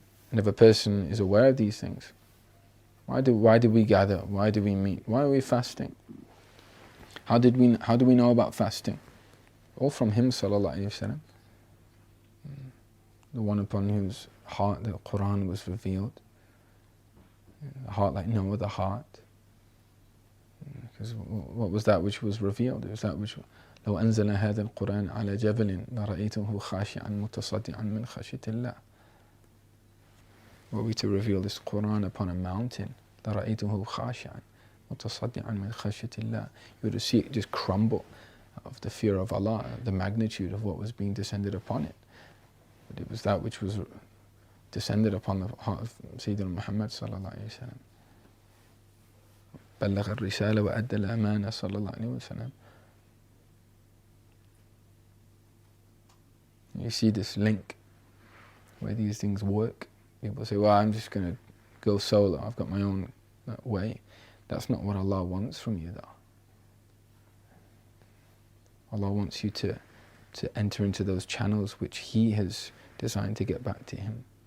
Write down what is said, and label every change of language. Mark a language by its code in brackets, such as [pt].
[en] And if a person is aware of these things, why do we gather? Why do we meet? Why are we fasting? How do we know about fasting? All from him sallallahu alaihi wasallam, the one upon whose heart the Quran was revealed, a heart like no other heart. Because what was that which [ar] was revealed? It was that which لو أنزل هذا القرآن على جبل لرأيته خاشعا متصدعا من خشية الله. [en] Were we to reveal this Quran upon a mountain, [ar] لرأيته خاشعا متصدعا من خشية الله, [en] you would see it just crumble of the fear of Allah, the magnitude of what was being descended upon it. but it was that which was descended upon the heart of Sayyidina Muhammad sallallahu alayhi wa sallam. [ar] بلغ الرسالة وأدى الأمانة صلى الله عليه وسلم. [en] You see this link where these things work. People say, well, I'm just going to go solo, I've got my own way. That's not what Allah wants from you though. Allah wants you to enter into those channels which He has designed to get back to Him.